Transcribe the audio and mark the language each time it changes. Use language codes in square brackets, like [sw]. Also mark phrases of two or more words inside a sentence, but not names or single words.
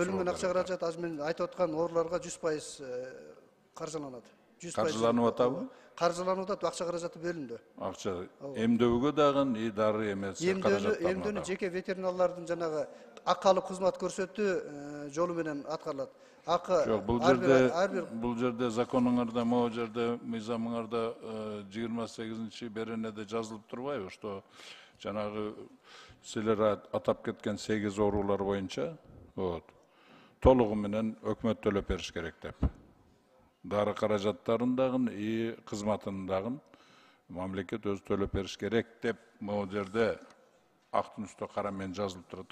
[ky] Бөлүнгөн акча каражат азыр мен айтып аткан ооруларга 100% каржыланат. Каржыланып атабы? Каржыланып атат, акча каражаты бөлүндү. Акча эмдөөгө дагы дары эмес каражаттар. Эмдөөнү жеке ветеринарлардын жанагы акылы кызмат көрсөтүү жолу менен аткарылат. [kk] Жоқ, бұл жерде законыңарда, [ky] могу жерде мыйзамыңарда 28 беренеде жазылып турбайбы, что жанагы силер атап кеткен 8 оорулар боюнча толугу менен өкмөт төлөп бериш керек деп. Дары каражаттарын дагы, кызматын дагы мамлекет өзү төлөп бериш керек деп могу жерде актын үстү кара менен жазылып турат.